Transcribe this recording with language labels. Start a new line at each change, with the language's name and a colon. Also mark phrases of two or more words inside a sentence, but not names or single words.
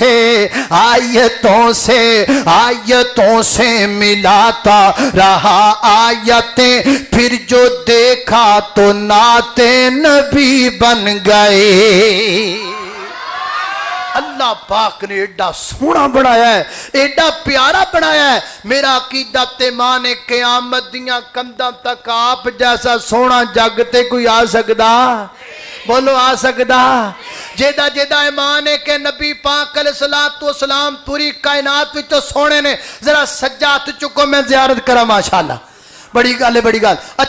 Urdu: سے ملاتا رہا آیتیں پھر جو دیکھا تو نعت نبی بن گئے اللہ پاک نے ایڈا
Punjabi: سونا بنایا ہے ایڈا پیارا بنایا ہے میرا عقیدہ تے مان قیامت دیاں کنداں تک آپ جیسا سونا جگتے کوئی آ سکدا بولو آ سکدا جیدہ ایمان ہے کہ نبی پاک
Arabic: علیہ السلام
Punjabi: پوری کائنات وچ تو سونے نے ذرا سجات چکو میں زیارت کرا ماشاءاللہ بڑی گل ہے